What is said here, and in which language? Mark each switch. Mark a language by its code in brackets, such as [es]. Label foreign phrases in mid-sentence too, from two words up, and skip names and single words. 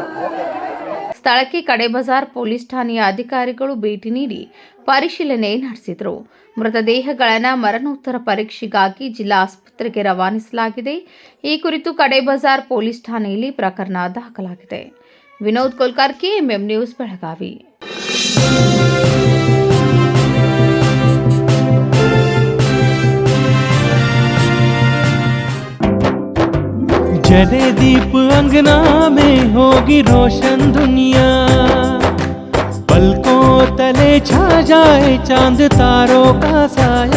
[kn] ಸ್ಥಳಕ್ಕೆ ಕಡೆ ಬಜಾರ್ ಪೊಲೀಸ್ ಠಾಣೆಯ ಅಧಿಕಾರಿಗಳು ಭೇಟಿ ನೀಡಿ ಪರಿಶೀಲನೆ ನಡೆಸಿದರು. ಮೃತದೇಹಗಳನ್ನು ಮರಣೋತ್ತರ ಪರೀಕ್ಷೆಗಾಗಿ ಜಿಲ್ಲಾ ಆಸ್ಪತ್ರೆಗೆ ರವಾನಿಸಲಾಗಿದೆ. ಈ ಕುರಿತು ಕಡೆ ಬಜಾರ್ ಪೊಲೀಸ್ ಠಾಣೆಯಲ್ಲಿ ಪ್ರಕರಣ ದಾಖಲಾಗಿದೆ. ವಿನೋದ್ ಕೋಲ್ಕಾರ್ಕಿ, ಎಂಎಂ ನ್ಯೂಸ್, ಬೆಳಗಾವಿ. [hi] जले दीप अंगना में होगी रोशन दुनिया, पलकों तले छा जाए चांद तारों का साया,